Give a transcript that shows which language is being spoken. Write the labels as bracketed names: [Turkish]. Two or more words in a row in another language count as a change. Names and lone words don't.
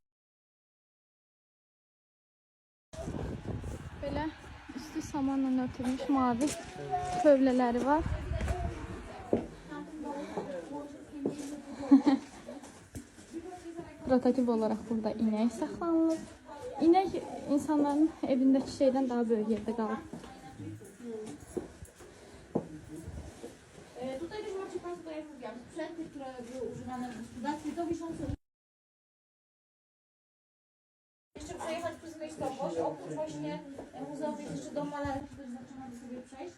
[Azerbaijani] Belə üstü samanla örtülmüş mavi tövlələri var. Prototip olaraq burada inək saxlanılır. İnək insanların evindəki şeydən daha böyük yerdə qalır. [Polish] Tutaj też macie Państwo, tak jak mówiłam, sprzęty, które były używane w gospodarstwie, to wiszące. Jeszcze przejechać przez miejscowość, oprócz właśnie muzeum jest jeszcze dom malarki, który zaczynamy sobie przejść.